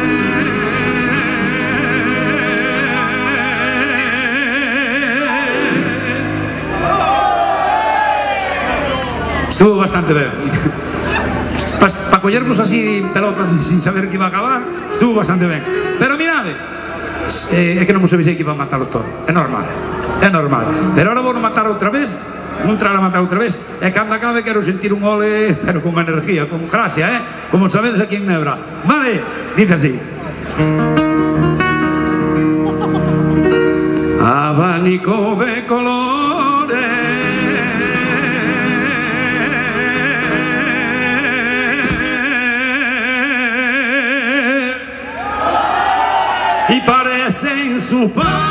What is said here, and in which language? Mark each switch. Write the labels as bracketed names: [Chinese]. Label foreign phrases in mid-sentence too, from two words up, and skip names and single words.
[Spanish] Estuvo bastante bien. Para collernos así pelotas sin saber que iba a acabar, estuvo bastante bien. [Galician] Pero mirade, é que non vos avisei que iba a matar o toro, é normal. É normal, pero ahora vou matar outra vez, vou entrar a matar outra vez, e cando acabe quero sentir un ole, pero con energía, con gracia, como sabedes aquí en Nebra. [Spanish] Vale, dice así. Abanico de colores y parecen su pana.